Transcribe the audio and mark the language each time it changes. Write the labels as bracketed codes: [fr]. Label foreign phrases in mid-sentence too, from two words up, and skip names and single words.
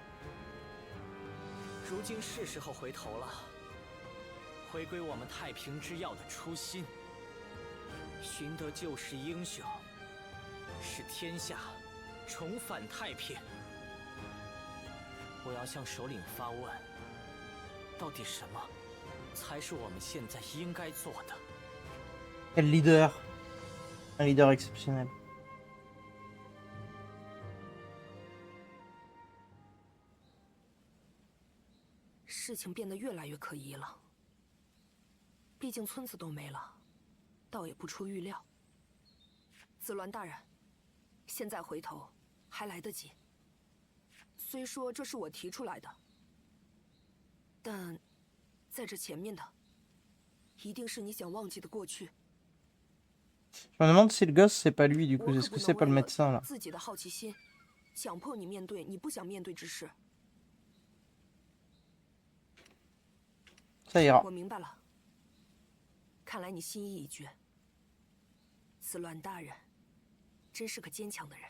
[zh] 如今是时候回头了，回归我们太平之要的初心，寻得旧时英雄，使天下重返太平。我要向首领发问，到底什么才是我们现在应该做的？ [fr] Quel leader, un leader exceptionnel. [zh] 事情变得越来越可疑了。毕竟村子都没了，倒也不出预料。子鸾大人，现在回头还来得及。虽说这是我提出来的，但在这前面的，一定是你想忘记的过去。 [fr] Je me demande si le gosse c'est pas lui du [zh] 我 [fr] coup, [zh] 可 [fr] est-ce [zh] 不 [fr] que [zh] 能 [fr] c'est pas le [zh] 为了 [fr] médecin là? [zh] 自己的好奇心，强迫你面对你不想面对之事。 [fr] Ça ira. [zh] 我明白了，看来你心意已决。子鸾大人，真是个坚强的人。